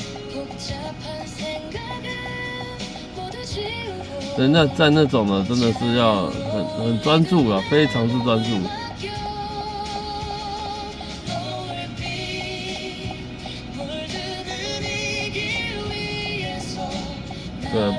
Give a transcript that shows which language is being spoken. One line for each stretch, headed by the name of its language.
Korean: 복잡한 생각은 모두 지우고
Chinese: 人家在那种的真的是要很专注啊，非常之专注。
Korean: 맡겨 노을빛 물드는 이 길 위에서